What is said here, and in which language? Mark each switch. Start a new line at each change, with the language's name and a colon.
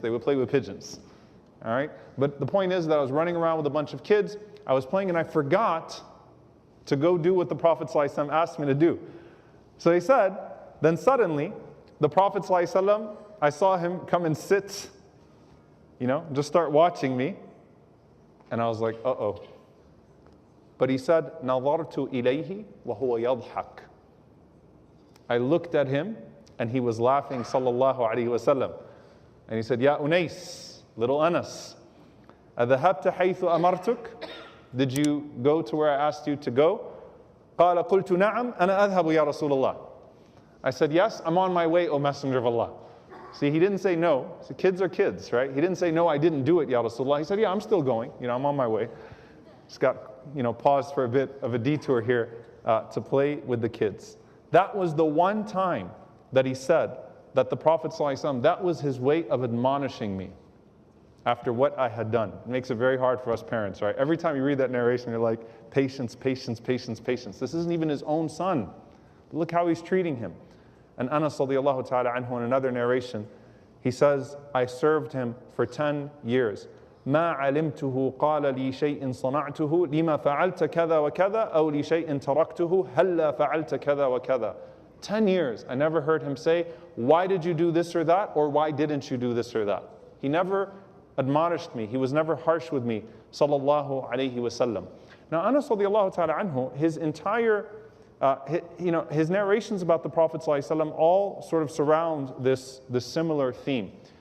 English: They would play with pigeons. All right? But the point is that I was running around with a bunch of kids. I was playing and I forgot to go do what the Prophet sallallahu alaihi wasallam asked me to do. So he said, then suddenly, the Prophet sallallahu alaihi wasallam, I saw him come and sit, you know, just start watching me. And I was like, uh-oh. But he said,
Arabic: نَظَرْتُ إِلَيْهِ وَهُوَ يَضْحَكُ.
English: I looked at him and he was laughing, sallallahu alaihi wasallam. And he said, Ya Unais, little Anas,
Arabic: أَذَهَبْتَ حَيْثُ أَمَرْتُكَ?
English: Did you go to where I asked you to go?
Arabic: قَالَ قُلْتُ نَعَمْ أَنَا أَذْهَبُ يَا رَسُولَ اللَّهِ.
English: I said, yes, I'm on my way, O Messenger of Allah. See, he didn't say no. So kids are kids, right? He didn't say, no, I didn't do it, Ya Rasulullah. He said, yeah, I'm still going. You know, I'm on my way. Just got, you know, paused for a bit of a detour here to play with the kids. That was the one time that he said that the Prophet ﷺ, that was his way of admonishing me after what I had done. It makes it very hard for us parents, right? Every time you read that narration, you're like, patience, patience, patience, patience. This isn't even his own son. Look how he's treating him. And Anas radiallahu ta'ala anhu in another narration, he says, I served him for 10 years.
Arabic: ما علمته قال لي شيء صنعته لما فعلت كذا وكذا أو لشيء تركته هلا فعلت كذا وكذا.
English: 10 years, I never heard him say, why did you do this or that, or why didn't you do this or that? He never admonished me. He was never harsh with me, sallallahu alayhi wasallam. Now Anas radiallahu ta'ala anhu, his entire His narrations about the Prophet ﷺ all sort of surround this similar theme.